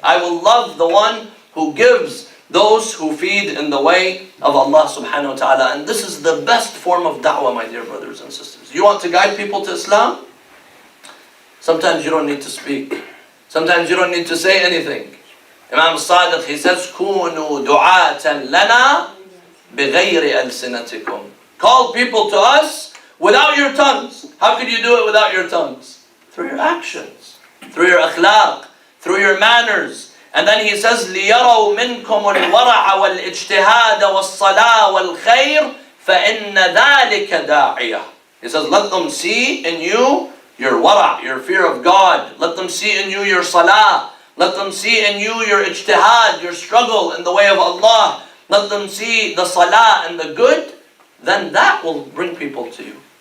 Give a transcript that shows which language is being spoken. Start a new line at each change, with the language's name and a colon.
English: I will love the one who gives those who feed in the way of Allah subhanahu wa ta'ala. And this is the best form of da'wah, my dear brothers and sisters. You want to guide people to Islam? Sometimes you don't need to speak. Sometimes you don't need to say anything. Imam Sadiq, he says,
Arabic: كُونُوا دُعَاةً لَنَا بِغَيْرِ أَلْسِنَتِكُمْ.
English: Call people to us without your tongues. How could you do it without your tongues? Through your actions, through your akhlaq, through your manners. And then he says,
Arabic: لِيَرَوْا مِنْكُمُ الْوَرَعَ وَالْإِجْتِهَادَ وَالصَّلَاةَ وَالْخَيْرِ فَإِنَّ ذَلِكَ دَاعِيَةٌ.
English: He says, let them see in you your wara', your fear of God. Let them see in you your salah. Let them see in you your ijtihad, your struggle in the way of Allah. Let them see the salah and the good. Then that will bring people to you.